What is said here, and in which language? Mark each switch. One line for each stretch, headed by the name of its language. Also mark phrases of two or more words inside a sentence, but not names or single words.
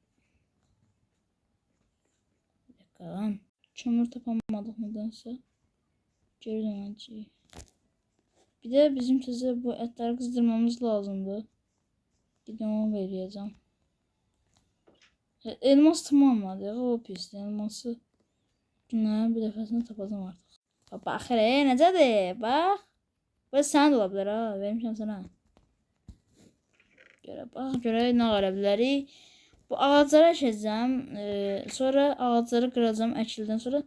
Turkish: Bir dakika lan. Kömür tapamadık nedense. Geri döneceğiz. Bir de bizim size bu etleri kızdırmamız lazımdı. Gidin onu vereceğim. Elmas tamamladı ya. O pis.
Azerbaijani: Elması günlərin bir dəfəsində tapacağım artıq. Bax hele necədir? Bax. Bu sənin də ola bilər ha. Vermişəm sənə. Görə bax. Görək nə qara bilərik. Bu ağacları əkəcəm. Sonra ağacları qıracağım əkildən sonra.